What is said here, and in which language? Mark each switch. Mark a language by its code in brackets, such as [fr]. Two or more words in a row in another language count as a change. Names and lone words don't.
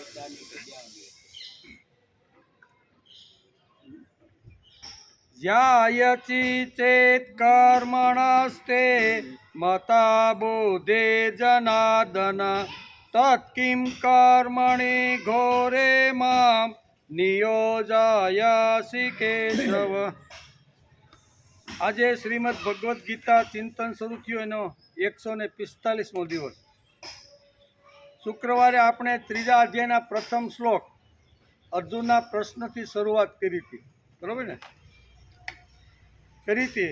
[sa] ज्यायचि चेत् कर्मणस्ते मता बुद्धे जनार्दन तत्किं कर्मणि घोरे मां नियोजयसि केशव। [gu] આજે શ્રીમદ ભગવદ્ ગીતા ચિંતન શરૂ થયું એનો 145મો દિવસ। શુક્રવારે આપણે ત્રીજા અધ્યાયના પ્રથમ શ્લોક અર્જુનના પ્રશ્નથી શરૂઆત કરી હતી, બરાબર ને? કરી હતી।